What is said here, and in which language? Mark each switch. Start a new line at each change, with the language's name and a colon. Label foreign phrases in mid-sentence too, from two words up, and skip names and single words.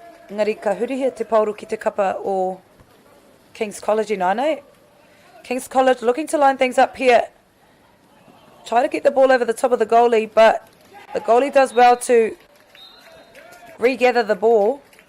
Māori: Ngari ka hurihia te pauru ki te kapa o King's College Inane.
English: King's College looking to line things up here. Try to get the ball over the top of the goalie, but the goalie does well to regather the ball.